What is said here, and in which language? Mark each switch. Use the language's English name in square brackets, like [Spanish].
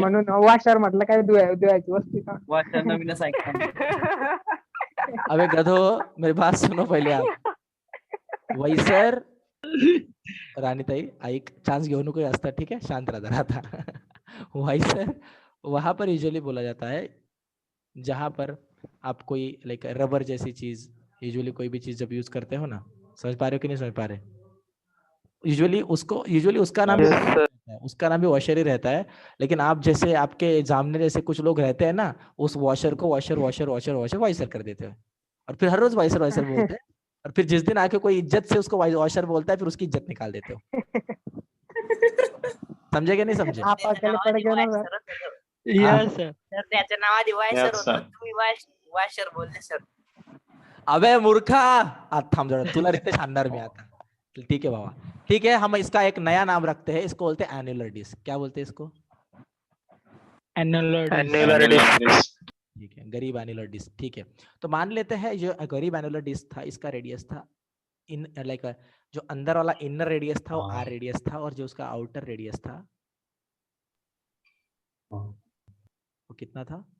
[Marathi] म्हणून वाशर म्हटलं काय धुवायची वस्तू का? वाशर नवीनच ऐकतो. [Hindi] अबे गधो, मेरी बात सुनो पहले आप. [Marathi] वायसर, राणीताई ऐक, चांस घेऊ नको जास्त, [Hindi] ठीक है? शांत रहा था. वायसर वहां पर यूजुअली बोला जाता है जहां पर आप कोई लाइक रबर जैसी चीज, यूजुअली कोई भी चीज जब यूज करते हो ना, समझ पा रहे हो कि नहीं समझ पा रहे? यूजुअली उसका नाम उसका नाम भी वॉशर ही रहता है, लेकिन आप जैसे आपके एग्जामिनर जैसे कुछ लोग रहते हैं ना, उस वॉशर को वॉशर वाइसर कर देते हैं, और फिर हर रोज वाइसर बोलते हैं, और फिर जिस दिन आके कोई इज्जत से उसको वॉशर बोलता है, फिर उसकी इज्जत निकाल देते हो. समझे क्या नहीं समझे? आप अकेले पड़ गए ना सर. [English] Yes sir. [Marathi] तर त्याच्या नावाने वायसर [English] Yes, [Marathi] होतं, [English] sir. [Marathi] तुम्ही वायसर बोलले सर. अबे मूर्खा, थांब जरा, तुला रितेश आणणार मी आता. [Hindi] ठीक है बाबा, ठीक है, हम इसका एक नया नाम रखते हैं, इसको बोलते हैं एन्युलर डिस्क. क्या बोलते हैं इसको? [English] Annular disk. [Hindi] ठीक है, गरीब एन्युलर डिस्क. ठीक है, तो मान लेते हैं जो गरीब एन्युलर डिस्क था, इसका रेडियस था इन लाइक जो अंदर वाला इनर रेडियस था वो आर रेडियस था, और जो उसका आउटर रेडियस था वो कितना था?